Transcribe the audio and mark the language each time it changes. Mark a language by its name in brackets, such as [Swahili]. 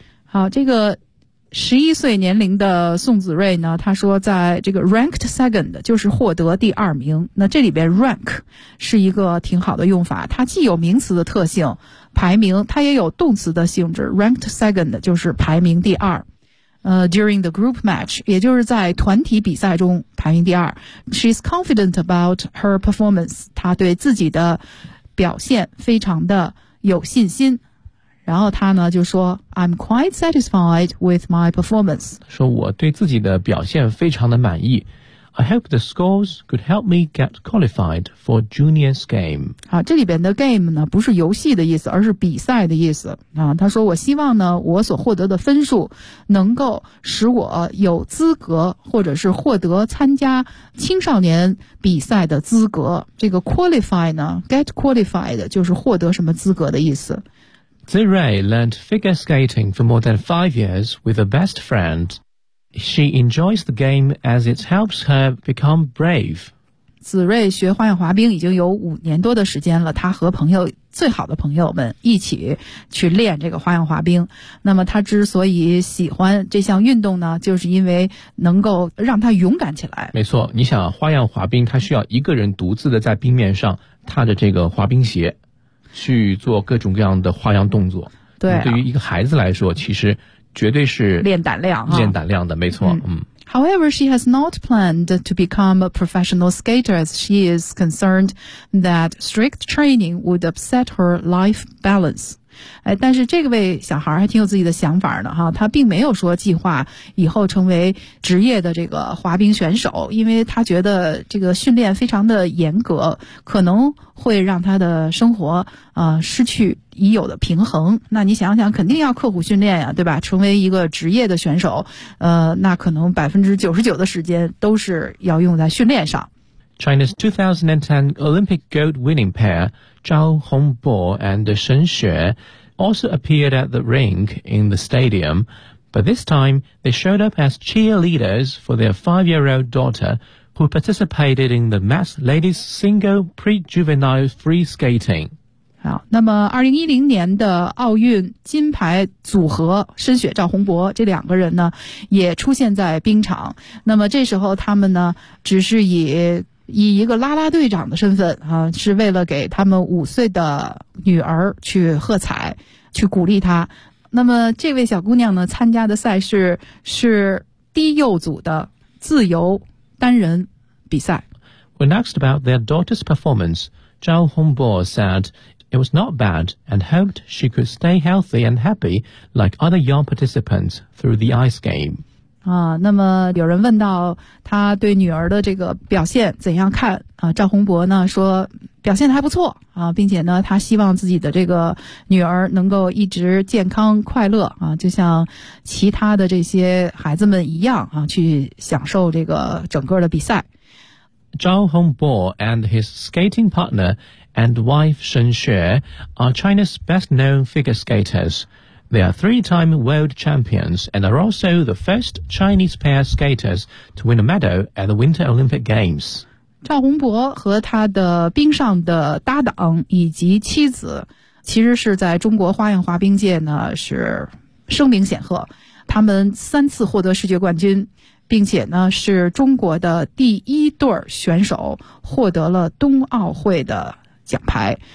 [Chinese] 好，这个11岁年龄的宋子睿呢，他说在这个 [English] ranked second [Chinese] 就是获得第二名，那这里边 rank 是一个挺好的用法，它既有名词的特性排名，它也有动词的性质， ranked second 就是排名第二， [English] during the group match [Chinese] 也就是在团体比赛中排名第二。 [English] She's confident about her performance， [Chinese] 她对自己的表现非常的有信心，然后他呢就说 [English] I'm quite satisfied with my performance， [Chinese] 说我对自己的表现非常的满意。 [English] I hope the scores could help me get qualified for juniors game。 [Chinese] 好，这里边的 game 呢不是游戏的意思，而是比赛的意思啊。他说我希望呢我所获得的分数能够使我有资格或者是获得参加青少年比赛的资格。这个 qualify 呢， [English] get qualified [Chinese] 就是获得什么资格的意思。 [English] Zi Rui learned figure skating for more than 5 years with a best friend. She enjoys the game as it helps her become brave. [Chinese] 子睿学花样滑冰已经有5年多的时间了，他和朋友最好的朋友们一起去练这个花样滑冰。那么他之所以喜欢这项运动呢，就是因为能够让他勇敢起来。没错，你想花样滑冰，他需要一个人独自的在冰面上踏着这个滑冰鞋去做各种各样的花样动作。对、啊、对于一个孩子来说其实绝对是练胆量、啊、练胆量的，没错。 [English] However, she has not planned to become a professional skater as she is concerned that strict training would upset her life balance. [Chinese] 哎，但是这个位小孩还挺有自己的想法的哈，他并没有说计划以后成为职业的这个滑冰选手，因为他觉得这个训练非常的严格，可能会让他的生活失去已有的平衡。那你想想肯定要刻苦训练呀，对吧？成为一个职业的选手，那可能 99% 的时间都是要用在训练上。 [English] China's 2010 Olympic gold winning pair, Zhao Hongbo and Shen Xue, also appeared at the rink in the stadium, but this time they showed up as cheerleaders for their 5-year-old daughter who participated in the mass ladies single pre-juvenile free skating. [Chinese] 那么2010年的奥运金牌组合申雪赵宏博这两个人呢也出现在冰场，那么这时候他们呢只是以一个啦啦队长的身份啊，是为了给他们5岁的女儿去喝彩，去鼓励她。那么这位小姑娘呢，参加的赛事是低幼组的自由单人比赛。 [English] When asked about their daughter's performance, Zhao Hongbo said it was not bad and hoped she could stay healthy and happy like other young participants through the ice game. [Chinese] 啊，那么有人问到她对女儿的这个表现怎样看啊？赵宏博呢说表现得还不错啊，并且呢，她希望自己的这个女儿能够一直健康快乐啊，就像其他的这些孩子们一样啊，去享受这个整个的比赛。 [English] Zhao Hongbo and his skating partner and wife Shen Xue are China's best-known figure skaters. They are three-time world champions and are also the first Chinese pair skaters to win a medal at the Winter Olympic Games. [Chinese] Zhao Hongbo 和他的冰上的搭档以及妻子其实是在中国花样滑冰界呢是声名显赫，他们三次获得世界冠军，并且呢是中国的第一对选手获得了冬奥会的奖牌。